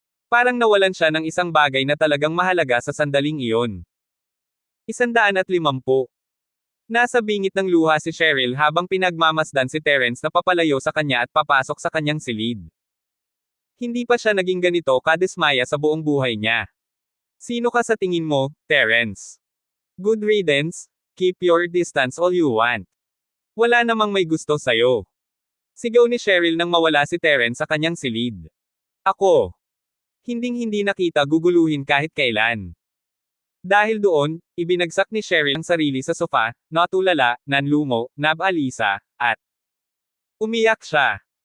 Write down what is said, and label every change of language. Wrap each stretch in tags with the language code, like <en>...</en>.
<tl>Parang nawalan siya ng isang bagay na talagang mahalaga sa sandaling iyon. 150. Nasa bingit ng luha si Cheryl habang pinagmamasdan si Terence na papalayo sa kanya at papasok sa kanyang silid. Hindi pa siya naging ganito kadismaya sa buong buhay niya. Sino ka sa tingin mo, Terence?</tl> <en>Good riddance, keep your distance all you want.</en> <tl>Wala namang may gusto sayo. Sigaw ni Cheryl nang mawala si Terence sa kanyang silid. Ako. Hinding-hindi nakita guguluhin kahit kailan. Dahil doon, ibinagsak ni Cheryl ang sarili sa sofa, natulala, nanlumo, nabalisa, at umiyak siya.</tl>